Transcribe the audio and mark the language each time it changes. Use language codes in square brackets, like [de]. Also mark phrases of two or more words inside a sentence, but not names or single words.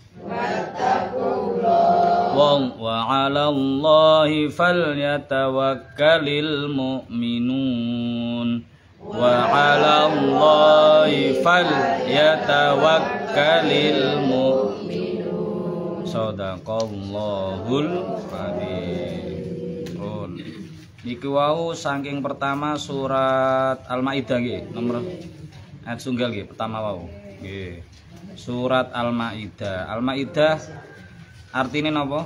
[ar] وعلى الله فليتوكل المؤمنون. وعلى الله فليتوكل المؤمنون. صدق الله العظيم. [jv] Niki wau saking pertama surat Al-Maidah nggih, nomor ayat sunggal nggih pertama wau. Nggih. Surat Al-Maidah. Al-Maidah artine napa?